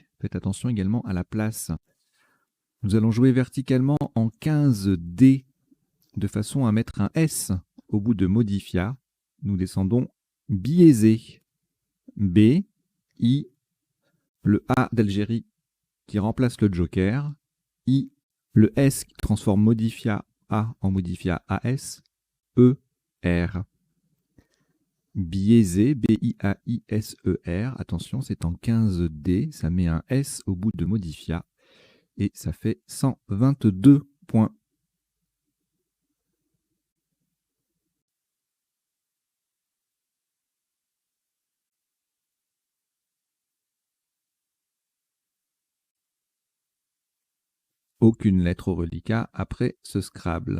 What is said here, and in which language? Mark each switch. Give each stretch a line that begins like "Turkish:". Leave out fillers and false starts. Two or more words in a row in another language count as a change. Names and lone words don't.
French: Faites attention également à la place. Nous allons jouer verticalement en 15D de façon à mettre un S au bout de modifia. Nous descendons biaisé. B, I, le A d'Algérie qui remplace le joker. I, le S qui transforme modifia A en modifia AS. E, R. Biaisé, B-I-A-I-S-E-R. Attention, c'est en 15D. Ça met un S au bout de modifia. Et ça fait 122 points. Aucune lettre au reliquat après ce Scrabble.